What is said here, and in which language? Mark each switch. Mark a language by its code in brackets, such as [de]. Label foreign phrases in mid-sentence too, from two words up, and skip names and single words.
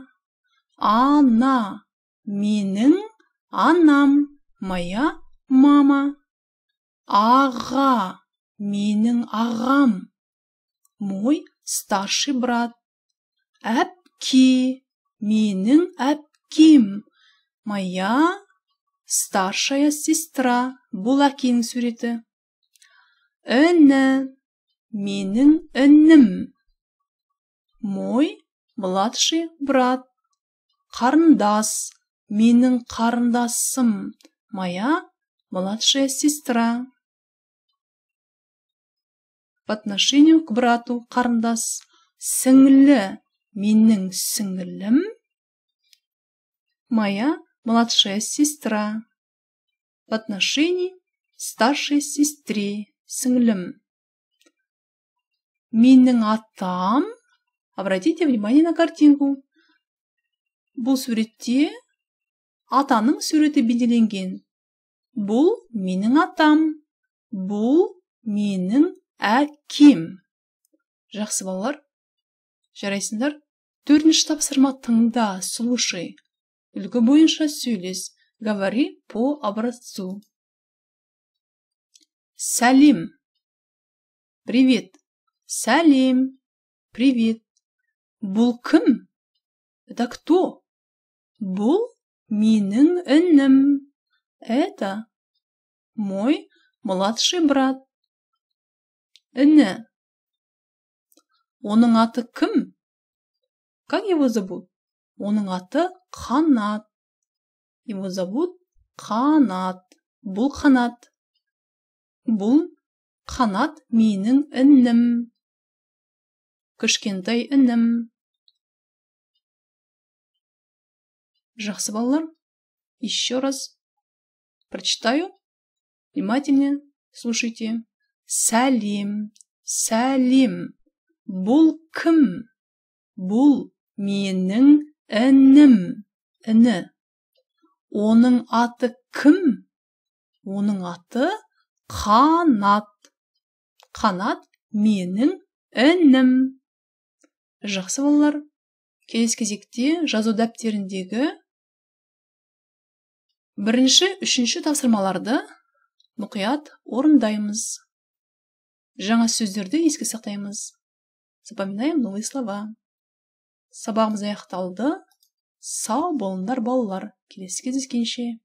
[kk] Ана. Менің анам. [ru] Моя мама. [kk] Аға, менің ағам. [ru] Мой старший брат. [kk] Әпке, менің әпкем. [ru] Моя старшая сестра. [kk] Бұл әкенің суреті. Іні, менің інім. [ru] Мой младший брат. [kk] Қарындас, менің қарындасым. [ru] Моя младшая сестра. По отношению к брату қарындас. [kk] Сіңлі, менің сіңлім. [ru] Моя младшая сестра. В отношении старшей сестре. [kk] Сіңлім. Менің атам. [ru] Обратите внимание на картинку. [kk] Бұл суретте атаның суреті бейнеленген. Бұл менің атам. Бұл менің әкем. Жақсы балалар. Жарайсыңдар. 4-ші тапсырма тыңда, слушай. Үлгі бойынша сөйлес. [ru] Говори по образцу. Салим. Привет. Салим. Привет. [kk] Бұл кім? [ru] Это кто? [kk] Бұл менің інім. [ru] Это мой младший брат. [kk] Іні. Оның аты кім? [ru] Как его зовут? [kk] Оның аты Қанат. [ru] Его зовут Қанат. [kk] Бұл Қанат. Бұл Қанат менің інім. Кішкентай інім. Жақсы балалар. [ru] Еще раз прочитаю. Внимательно слушайте. [kk] Сәлем. Сәлем. Бұл кім? Бұл менің інім. Іні. Оның аты кім? Оның аты Қанат. Қанат менің інім. Жақсы балалар. Келесі кезекте жазу дәптеріндегі 1-ші, 3-ші тапсырмаларды мұқият орындаймыз. Жаңа сөздерді еске сақтаймыз. [ru] Запоминаем новые слова. [kk] Сабағымыз аяқталды. Сау болыңдар балалар. Келесі кездескенше.